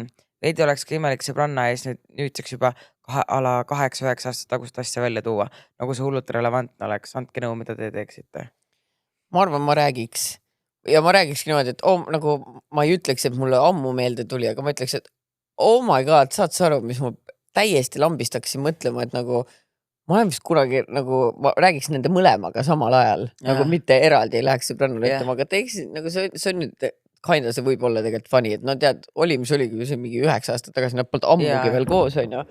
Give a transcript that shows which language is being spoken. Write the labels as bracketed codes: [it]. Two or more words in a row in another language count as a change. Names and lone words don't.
[et] Veidi oleks ka imelik sõbranna ees nüüdseks juba 8-9 aastat tagust asja välja tuua, nagu see hullult relevantne oleks. Andke nõu, mida te teeksite? Ma arvan, ma räägiks. Ja ma räägikski niimoodi, et nagu ma ei ütleks, et mulle ammu meelde tuli, aga ma ütleks, et [en] oh my god, [et] saad sa aru, mis ma täiesti lambist hakkasin mõtlema, et nagu ma olen vist kunagi nagu, ma räägiks nende mõlemaga samal ajal, nagu mitte eraldi ei läheks sõbrannale ütlema, aga teeksin, nagu see on nüüd kinda, see võib olla tegelikult funny, et no tead, oli, mis oligi see mingi 9 aastat tagasi, nad polnud ammugi veel koos, on ju.